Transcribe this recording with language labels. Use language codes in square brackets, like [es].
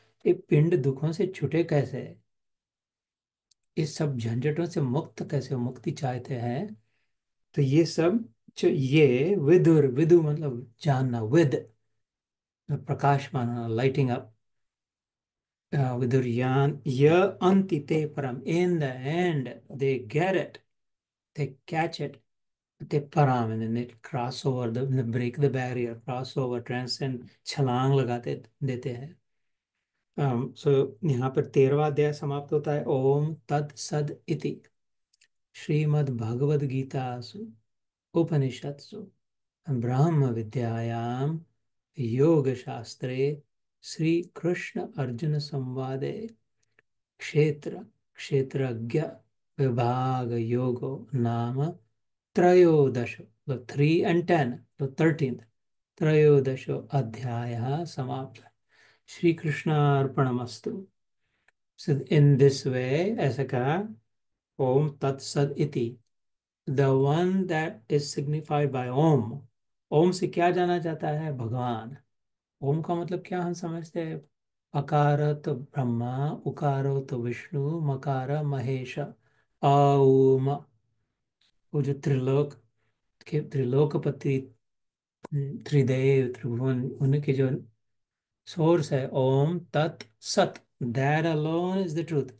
[hi] ये पिंड दुखों से छूटे कैसे, इस सब झंझटों से मुक्त कैसे हो, मुक्ति चाहते हैं। तो ये सब ये विदुर, विदु मतलब जानना, विद प्रकाश माना, [en] Lighting up. [sa] विदुर्यान य अंतिते परम, [en] in the end they get it, they catch it, they param, and then they cross over they break the barrier, cross over, transcend, [hi] छलांग लगाते देते हैं। सो यहाँ पर 13वां अध्याय समाप्त होता है। [sa] ओम तत् सद इति श्रीमद् भगवद गीतासु उपनिषत्सु ब्रह्म विद्यायां योग शास्त्रे श्री कृष्ण अर्जुन संवादे क्षेत्र क्षेत्रज्ञ विभाग योगो नाम त्रयोदश, तो 3 and 10, तो 13th त्रयोदशो अध्याय समाप्त। Shri Krishna अर्पणमस्तु। [en] So in this way, [hi] ऐसा कहा, [sa] ओम तत्सद इति, [en] the one that is signified by Om. [hi] ओम से क्या जाना जाता है? भगवान। ओम का मतलब क्या हम समझते हैं? अकारत ब्रह्मा, उकारत विष्णु, मकार महेश, ओम। वो जो त्रिलोक के त्रिलोकपति, त्रिदेव त्रिभुवन, उनके जो सोर्स है, ओम तत् सत, [en] That alone is the truth.